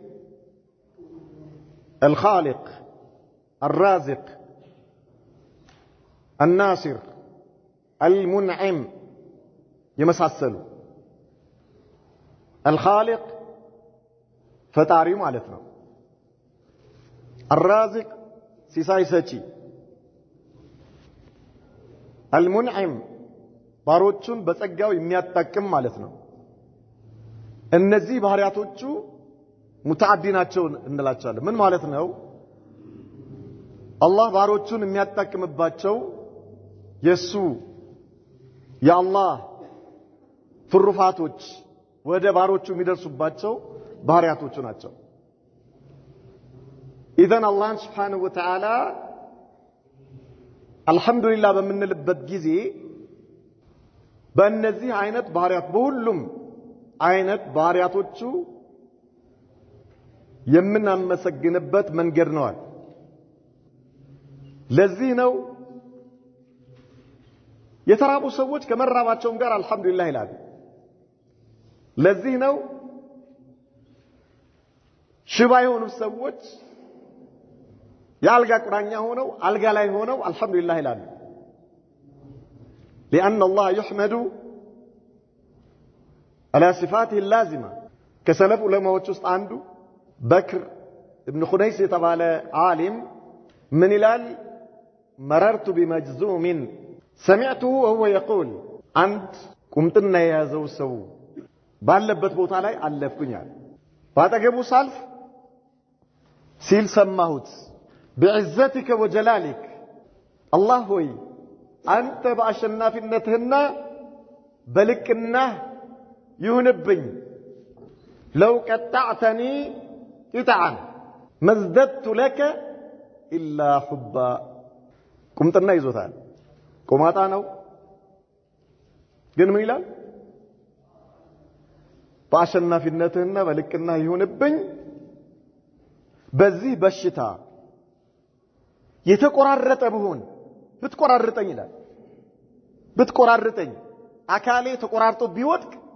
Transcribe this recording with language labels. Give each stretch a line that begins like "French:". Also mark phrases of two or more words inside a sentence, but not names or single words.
Arabic: الخالق الرازق الناصر المنعم يمساسلو الخالق
Amharic: ፈጣሪ ማለት ነው الرازق ሲሳይ ሰጪ المنعم ባሮቹን በጸጋው የሚያጣቅም ማለት ነው እነዚህ ባህሪያቶቹ ሙተዓዲ ናቸው እንላቸዋለን ምን ማለት ነው አላህ ባሮቹን የሚያጣቅምባቸው የሱ የአላህ ፍሩፋቶች ወደ ባሮቹ የሚደርሱባቸው ባህሪያቶቹ ናቸው
Arabic: إذن الله سبحانه وتعالى الحمد لله
Amharic: በምንልበት ጊዜ በእነዚህ አይነት ባህሪያት በሁሉም አይነት ባህሪያቶቹ የምናመሰግንበት መንገድ ነው ለዚህ ነው የተራቡ ሰዎች ከመራባቸውም ጋር አልহামዱሊላህ ይላሉ ለዚህ ነው ሽባ የሆኑ ሰዎች ያልጋ ቁራኛ ሆነው አልጋ ላይ ሆነው አልহামዱሊላህ ይላሉ
Arabic: لأن الله يحمد على صفاته اللازمة كسلف علماء
Amharic: ውስጥ አንዱ بكر ابن خنيس የተባለ ዓሊም ምን ይላል
Arabic: مررت بمجزوم سمعته وهو يقول
Amharic: አንድ ቁምጥና የያዘው ሰው ባለበት ቦታ ላይ አለፍኩኛል ባጠገቡ ሳልፍ ሲል ሰማሁት
Arabic: بعزتك وجلالك الله
Amharic: ሆይ አንተ በአሸናፊነትህና በልቅናህ ይሁንብኝ
Arabic: لو قطعتني قطعا ما ازددت لك إلا حبا
Amharic: ቁምጥና ይዞታል ቆማጣ ነው ግን ምን ይላል በአሸናፊነትህና በልቅናህ ይሁንብኝ በዚህ በሽታ የተቆራረጠ ብሆን ብትቆራርጠኝ ይላል ብትቆራርጠኝ አካሌ ተቆራርጦ ቢወድቅ